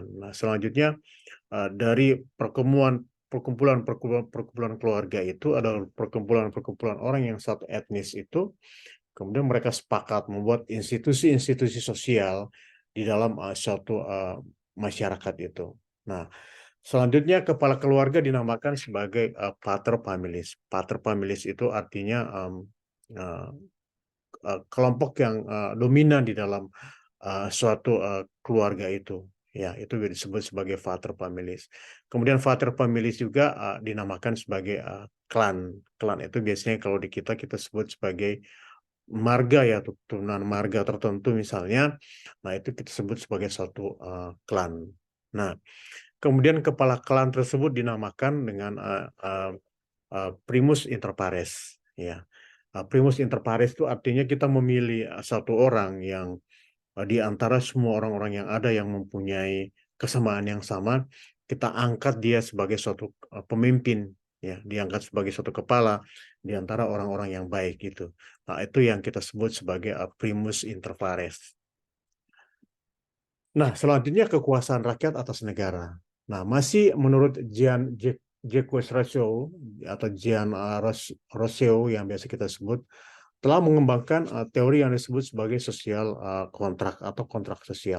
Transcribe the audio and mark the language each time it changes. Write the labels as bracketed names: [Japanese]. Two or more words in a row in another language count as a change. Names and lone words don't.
[Indonesian] Nah, selanjutnya dari perkumpulan keluarga itu adalah perkumpulan-perkumpulan orang yang satu etnis itu, kemudian mereka sepakat membuat institusi-institusi sosial di dalam suatu masyarakat itu. Nah, selanjutnya kepala keluarga dinamakan sebagai [Latin] pater familis. Pater familis [Indonesian] itu artinya uh, kelompok yang dominan di dalam suatu keluarga itu. Ya, itu disebut sebagai [Latin] pater familis. [Indonesian] Kemudian [Latin] pater familis [Indonesian] juga dinamakan sebagai klan. Klan itu biasanya kalau di kita sebut sebagai marga ya, turunan marga tertentu misalnya. Nah, itu kita sebut sebagai suatu klan. Nah, kemudian kepala klan tersebut dinamakan dengan [Latin] primus inter pares. [Indonesian] Ya, [Latin] primus inter pares [Indonesian] itu artinya kita memilih satu orang yang di antara semua orang-orang yang ada yang mempunyai kesamaan yang sama, kita angkat dia sebagai suatu pemimpin, ya, diangkat sebagai suatu kepala di antara orang-orang yang baik gitu. Nah, itu yang kita sebut sebagai [Latin] primus inter pares. [Indonesian] Nah, selanjutnya kekuasaan rakyat atas negara. Nah, masih menurut Jacques Rousseau atau Jean Rousseau yang biasa kita sebut, telah mengembangkan teori yang disebut sebagai sosial kontrak atau kontrak sosial.